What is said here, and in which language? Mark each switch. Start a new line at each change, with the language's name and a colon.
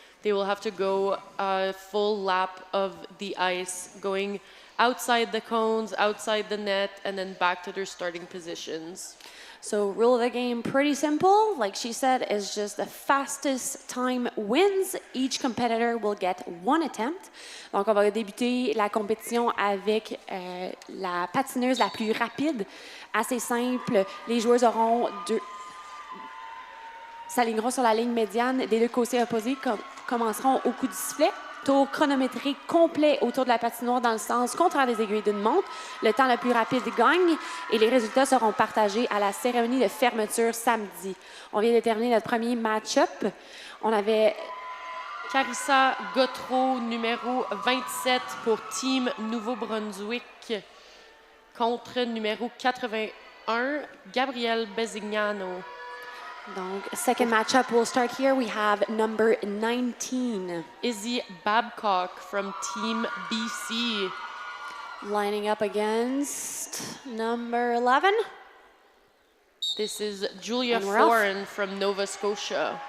English: They will have to go a full lap of the ice, going outside the cones, outside the net, and then back to their starting positions. So rule of the game, pretty simple. Like she said, is just the fastest time wins. Each competitor will get 1 attempt.
French: Donc, on va débuter la compétition avec la patineuse la plus rapide. Assez simple. Les joueuses auront s'aligneront sur la ligne médiane des 2 côtés opposés, commenceront au coup du sifflet. Tour chronométrique complet autour de la patinoire dans le sens contraire des aiguilles d'une montre. Le temps le plus rapide gagne et les résultats seront partagés à la cérémonie de fermeture samedi. On vient de terminer notre premier match-up. On avait Carissa Gautreau, numéro 27 pour Team Nouveau-Brunswick, contre numéro 81, Gabrielle Besignano.
English: Donc, second matchup will start here. We have number 19. Izzy Babcock from Team BC. Lining up against number 11. This is Julia Foran from Nova Scotia.